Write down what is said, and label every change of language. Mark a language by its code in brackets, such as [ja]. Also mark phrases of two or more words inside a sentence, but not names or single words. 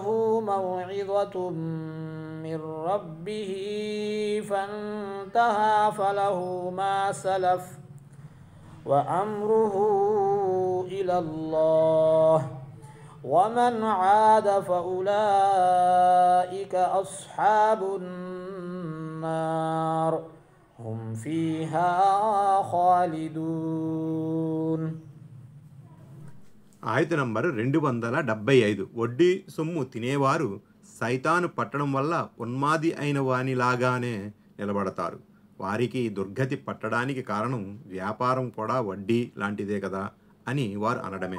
[ar] موعظة من ربه فانتهى فله ما سلف وأمره إلى الله ومن عاد فأولئك أصحاب النار هم فيها خالدون. [te] ఆయత్ నంబర్ 275. వడ్డీ సొమ్ము తినేవారు సైతాను పట్టడం వల్ల ఉన్మాది అయిన వానిలాగానే నిలబడతారు. వారికి దుర్గతి పట్టడానికి కారణం వ్యాపారం కూడా వడ్డీ లాంటిదే కదా అని వారు అనడమే.